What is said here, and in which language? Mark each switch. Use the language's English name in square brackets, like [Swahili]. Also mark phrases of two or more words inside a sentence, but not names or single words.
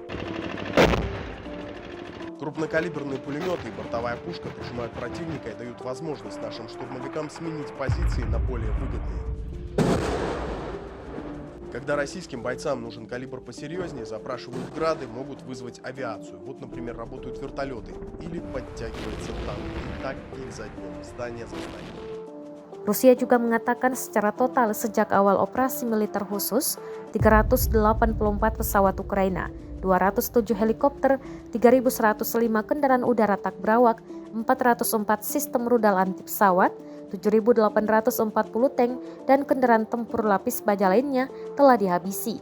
[Russian] Крупнокалиберные пулеметы и бортовая пушка прижимают противника и дают возможность нашим штурмовикам сменить позиции на более выгодные. Когда российским бойцам нужен калибр посерьезнее, запрашивают грады, могут вызвать авиацию. Вот, например, работают вертолеты или подтягивается танк. И так день за днем, здание за зданием. [Indonesian] Rusia juga mengatakan secara total sejak awal operasi militer khusus, 384 pesawat Ukraina, 207 helikopter, 3.105 kendaraan udara tak berawak, 404 sistem rudal anti pesawat, 7.840 tank, dan kendaraan tempur lapis baja lainnya telah dihabisi.